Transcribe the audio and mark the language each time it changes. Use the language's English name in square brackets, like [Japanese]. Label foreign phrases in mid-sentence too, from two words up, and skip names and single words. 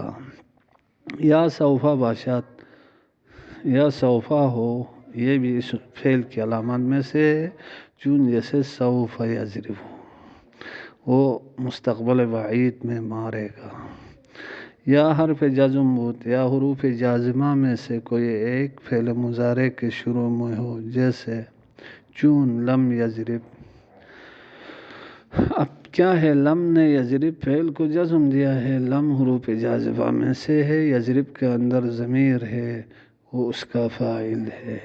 [Persian] یا سوفا باشد، [Urdu] یا سوفا ہو، یہ بھی اس فعل کی علامات میں سے ہے، چون جیسے [Arabic] سوف یضربو، [Urdu] وہ مستقبل بعید میں مارے گا۔ [Persian] یا حرف جزم بود، [Urdu] یا حروف جازمہ میں سے کوئی ایک فعل مضارع کے شروع میں ہو، جیسے چون [Arabic] لم یضرب۔ [Urdu] اب کیا ہے، لم نے یضرب فعل کو جزم دیا ہے، لم حروف جازمہ میں سے ہے، یضرب کے اندر ضمیر ہے، وہ اس کا فاعل ہے۔